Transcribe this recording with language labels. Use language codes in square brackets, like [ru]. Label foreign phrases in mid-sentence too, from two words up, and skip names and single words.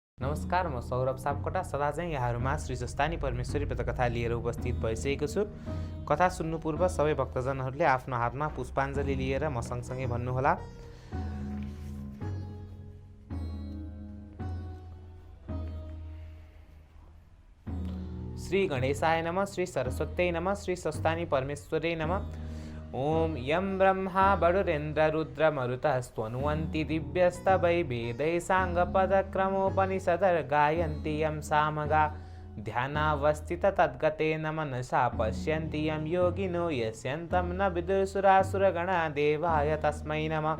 [ne] नमस्कार, म सौरभ सापकोटा सदा चाहिँ यहाँहरूमा श्री जस्तानी परमेश्वरी व्रतकथा लिएर उपस्थित भइसकेको छु। कथा सुन्नु पूर्व सबै भक्तजनहरूले आफ्नो हातमा पुष्पाञ्जली लिएर म सँगसँगै भन्नुहोला। [sa] श्री गणेशाय नमः, श्री सरस्वत्यै नमः, श्री जस्तानी परमेश्वरै नमः। ओम यं ब्रह्मा वरुणेन्द्र रुद्र मरुतः स्तवन्ति दिव्यस्तवै वेदै साङ्गपदक्रमोपनिषदर् गायन्ति यं सामगा ध्यानावस्थित तद्गतेन मनसा पश्यन्ति यं योगिनो यस्यन्तं न विदुरसुरासुरगणा देवाय तस्मै नमः।